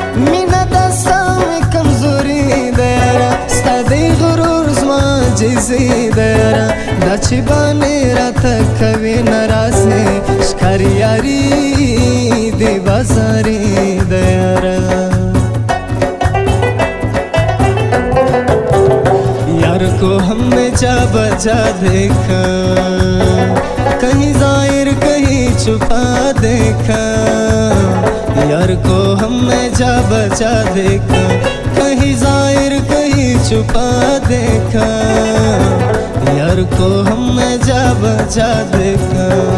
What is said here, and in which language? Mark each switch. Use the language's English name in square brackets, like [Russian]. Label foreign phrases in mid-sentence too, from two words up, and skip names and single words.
[Pashto] مینه دا ستا مې کمزوري ده یاره، ستا دی غرور زما عاجزي ده یاره، دا چې باندې راته کوي ناراضي، ښکاري یاري دې بازاري ده یاره. [Urdu] یار کو ہم نے جا بجا دیکھا، کہیں ظاہر کہیں چھپا دیکھا، یار کو ہم نے جا بجا دیکھا، کہیں ظاہر کہیں چھپا دیکھا، یار کو ہم نے جا بجا دیکھا.